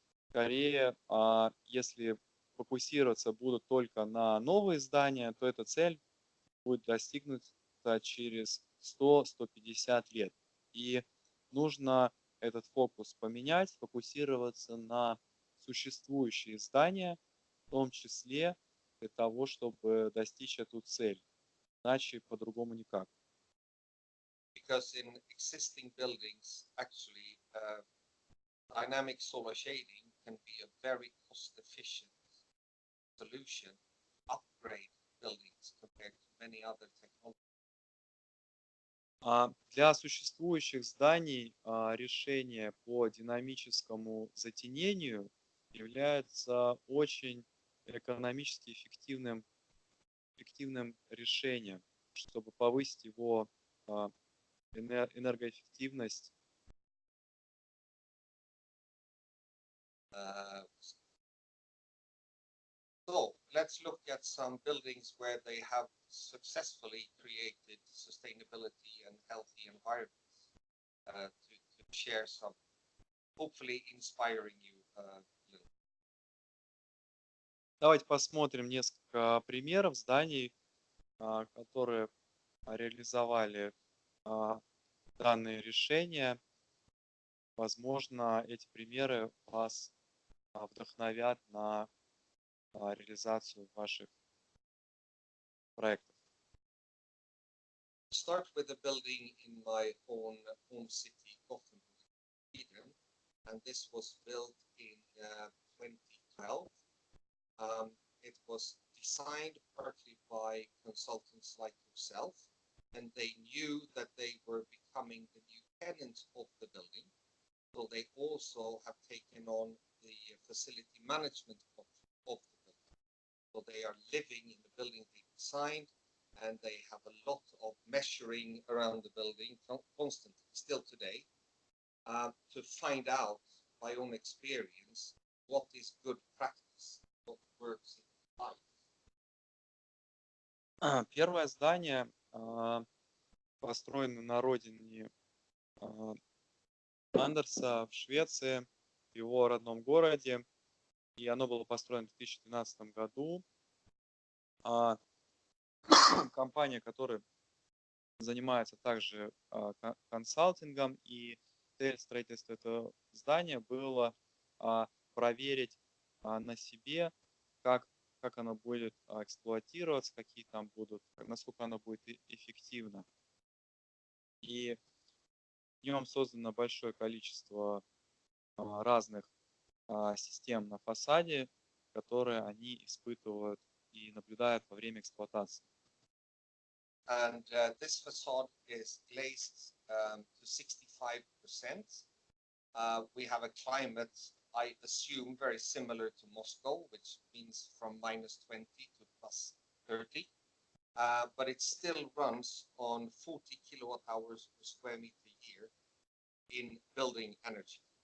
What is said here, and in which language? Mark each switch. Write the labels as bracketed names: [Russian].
[Russian] Скорее, если фокусироваться будут только на новые здания, то эта цель будет достигнута через 100-150 лет. И нужно этот фокус поменять, фокусироваться на существующие здания, в том числе для того, чтобы достичь эту цель. Иначе по-другому никак. [English] Because in existing buildings, actually, dynamic solar shading can be a very cost-efficient solution, upgrade buildings compared to many other technologies. [Russian] Для существующих зданий решение по динамическому затенению является очень экономически эффективным решением, чтобы повысить его энергоэффективность. [English] So let's look at some buildings where they have successfully created sustainability and healthy environments to share some, hopefully inspiring you a little. [Russian] Давайте посмотрим несколько примеров зданий, которые реализовали данные решения. Возможно, эти примеры вас вдохновят на реализацию ваших проектов. [English] Start with a building in my own home city, Gothenburg, Sweden, and this was built in 2012. It was designed partly by consultants like yourself, and they knew that they were becoming the new tenants of the building. So they also have taken on the facility management of the building. So they are living in the building they designed, and they have a lot of measuring around the building constantly, still today, to find out by own experience what is good practice, what works in life. [Russian] Первое здание построено на родине Андерса в Швеции, в его родном городе, и оно было построено в 2012 году. Компания, которая занимается также консалтингом, и цель строительства этого здания было проверить на себе, как оно будет эксплуатироваться, какие там будут, насколько оно будет эффективно. И в нем создано большое количество разных систем на фасаде, которые они испытывают и наблюдают во время эксплуатации. [English] And this facade is glazed to 65%. We have a climate, I assume, very similar to Moscow, which means from -20 to +30. But it still runs on 40 kilowatt hours per square meter a year in building energy.